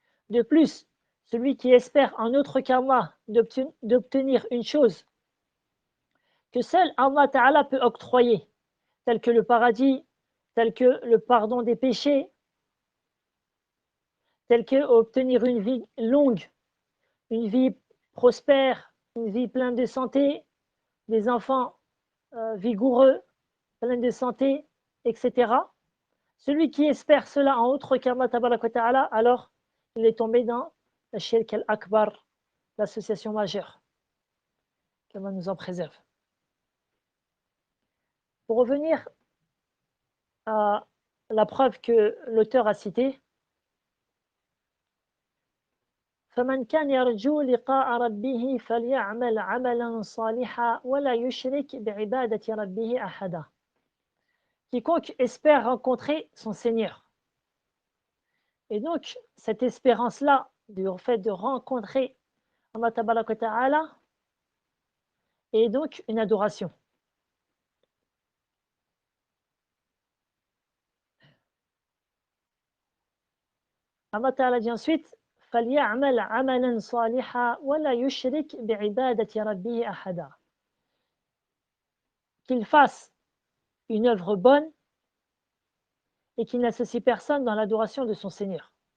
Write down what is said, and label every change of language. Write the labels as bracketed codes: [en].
[fr] De plus, celui qui espère en autre qu'Allah d'obtenir une chose que seul Allah Ta'ala peut octroyer, tel que le paradis, tel que le pardon des péchés, tel que obtenir une vie longue, une vie prospère, une vie pleine de santé, des enfants vigoureux, pleins de santé, etc. Celui qui espère cela en autre qu'Allah Ta'ala, alors il est tombé dans la shirk al-akbar, l'association majeure. Qu'Allah nous en préserve. Pour revenir à la preuve que l'auteur a citée, [ar] فمن كان يرجو لقاء ربه فليعمل عملا صالحا ولا يشرك بعبادة ربه أحدا. [fr] Quiconque espère rencontrer son Seigneur. Et donc, cette espérance-là, du fait de rencontrer Allah Ta'ala, est donc une adoration. Allah Ta'ala dit ensuite [ar] فَلْيَعْمَلْ عَمَلًا صَالِحًا وَلَا يُشْرِكْ بِعِبَادَةِ رَبِّهِ أَحَدًا. [fr] Qu'il fasse une œuvre bonne et qu'il n'associe personne dans l'adoration de son Seigneur.